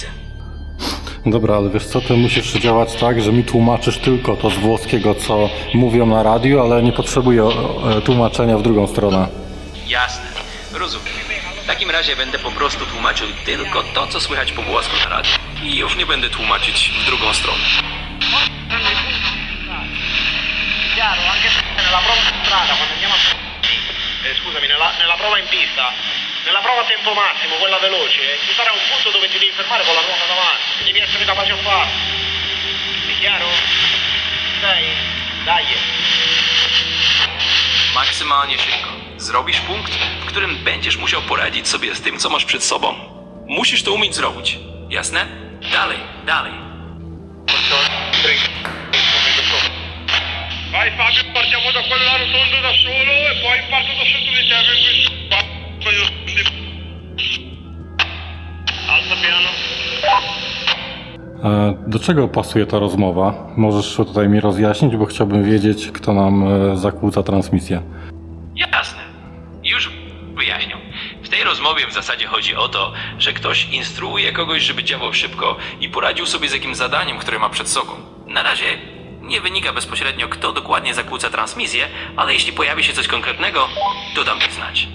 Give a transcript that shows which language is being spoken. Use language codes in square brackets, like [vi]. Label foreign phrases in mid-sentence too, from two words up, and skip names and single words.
[pl] Dobra, ale wiesz co, ty musisz działać tak, że mi tłumaczysz tylko to z włoskiego, co mówią na radiu, ale nie potrzebuję tłumaczenia w drugą stronę. Jasne, rozumiem. W takim razie będę po prostu tłumaczył tylko to, co słychać po włosku na radiu. I już nie będę tłumaczyć w drugą stronę. [it] Chiaro, anche nella prova in strada, quando andiamo a... scusami, nella prova in pista, nella prova a tempo massimo, quella veloce, ci sarà un punto dove ti devi fermare con la ruota davanti, devi essere capace a farlo. È chiaro? Dai, dai. [pl] Maksymalnie szybko. Zrobisz punkt, w którym będziesz musiał poradzić sobie z tym, co masz przed sobą. Musisz to umieć zrobić. Jasne? Dalej. [it] Vai Fabio, partiamo da quella rotonda da solo e poi parto da sotto di te per questo. Alza piano. [pl] Do czego pasuje ta rozmowa? Możesz tutaj mi rozjaśnić, bo chciałbym wiedzieć, kto nam zakłóca transmisję. Jasne. Już wyjaśniam. W tej rozmowie w zasadzie chodzi o to, że ktoś instruuje kogoś, żeby działał szybko i poradził sobie z jakimś zadaniem, które ma przed sobą. Na razie nie wynika bezpośrednio, kto dokładnie zakłóca transmisję, ale jeśli pojawi się coś konkretnego, to dam mi znać.